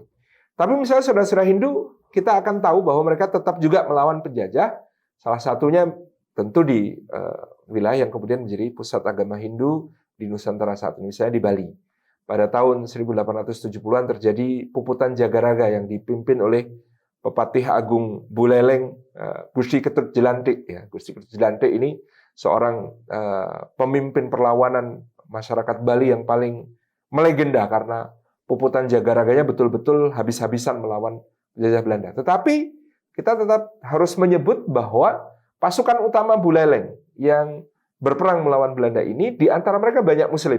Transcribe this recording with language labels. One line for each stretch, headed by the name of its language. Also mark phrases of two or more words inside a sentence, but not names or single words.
Indonesian: Tapi misalnya saudara-saudara Hindu, kita akan tahu bahwa mereka tetap juga melawan penjajah. Salah satunya tentu di wilayah yang kemudian menjadi pusat agama Hindu di Nusantara saat ini, misalnya di Bali. Pada tahun 1870-an terjadi puputan Jagaraga yang dipimpin oleh Pepatih Agung Buleleng, Gusti Ketut Jelantik. Ya, Gusti Ketut Jelantik ini seorang pemimpin perlawanan masyarakat Bali yang paling melegenda karena puputan Jagaraganya betul-betul habis-habisan melawan penjajah Belanda. Tetapi kita tetap harus menyebut bahwa pasukan utama Buleleng yang berperang melawan Belanda ini, di antara mereka banyak Muslim.